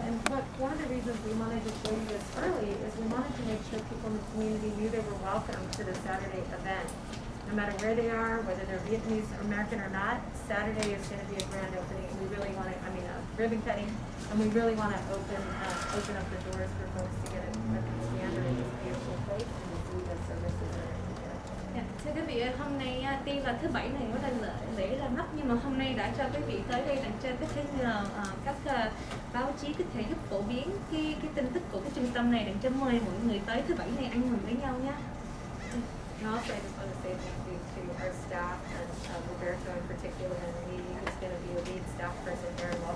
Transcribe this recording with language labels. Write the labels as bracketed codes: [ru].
[en] And one of the reasons we wanted to show you this early is we wanted to make sure people in the community knew they were welcome to the Saturday event. No matter where they are, whether they're Vietnamese or American or not, Saturday is going to be a grand opening. And we really want to, ribbon cutting, and we really want to open up the doors for folks to get a gander in this beautiful place and to see the services that are in here. Yeah, it's a good [vi] vị ơi, hôm nay tuy là thứ bảy này có là lễ ra mắt nhưng mà hôm nay đã cho quý vị tới đây để cho có thể nhờ các báo chí có thể giúp phổ biến cái tin tức của cái trung tâm này để cho mời mọi người tới thứ bảy này ăn mừng với nhau nhé. [en] And also, I just want to say thank you to our staff and Roberto in particular, and Lee, who's going to be a lead staff person here